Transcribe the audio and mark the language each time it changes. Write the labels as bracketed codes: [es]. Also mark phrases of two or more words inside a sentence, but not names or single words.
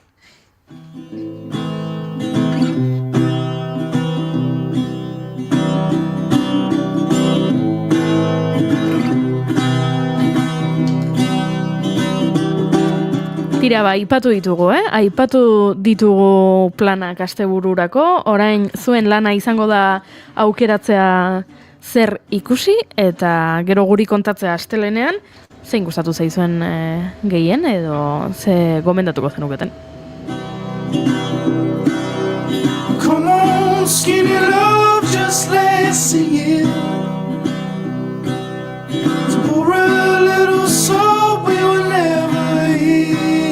[eu] Tira, aipatu ditugu, Aipatu ditugu planak astebururako, orain zuen lana izango da aukeratzea zer ikusi, eta gero guri kontatzea astelenean, zein gustatu zaizuen gehien, edo ze gomendatuko zenuketen. [en] Come on, skinny love, just let's sing it. To pour a little soul we will never hear.